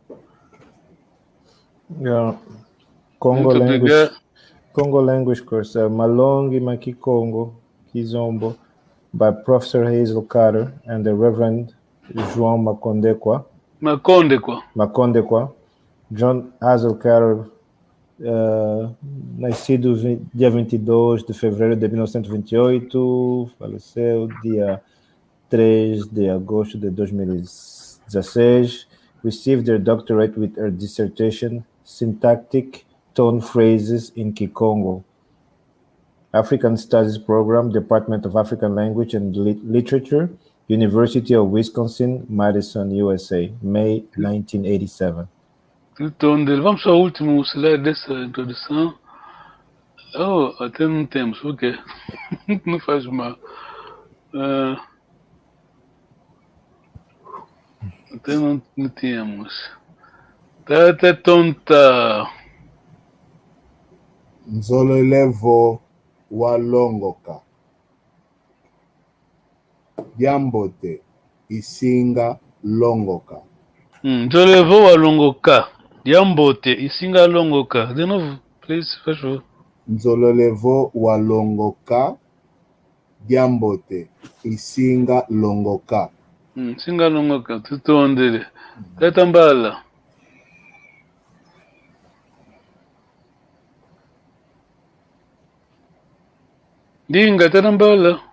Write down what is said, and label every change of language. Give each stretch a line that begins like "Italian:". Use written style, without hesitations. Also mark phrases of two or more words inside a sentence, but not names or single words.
English: Congo language course,
Kongo: Malongi Maki Congo, Kizombo,
English: by Professor Hazel Carter and the Reverend João Macondekwa.
Portuguese: John Hazel Carter, nascido dia 22 de fevereiro de 1928, faleceu dia 3 de agosto de 2016,
English: received their doctorate with her dissertation, Syntactic Tone Phrases in Kikongo. African Studies Program, Department of African Language and Literature, University of Wisconsin-Madison, USA, May 1987.
Portuguese: Vamos ao último slide dessa introdução. Até não temos, ok. Não faz mal. Até não temos. Tá até tonta.
Kongo: Nzolo levo walongoka. Yambote isinga longoka. Nzolo levo walongoka. Yambote isinga longoka.
Portuguese: De novo, please, faz favor.
Kongo: Nzolo levo walongoka. Yambote isinga longoka. Singa longoka, tutondele. Tatambala. Dinga, tatambala.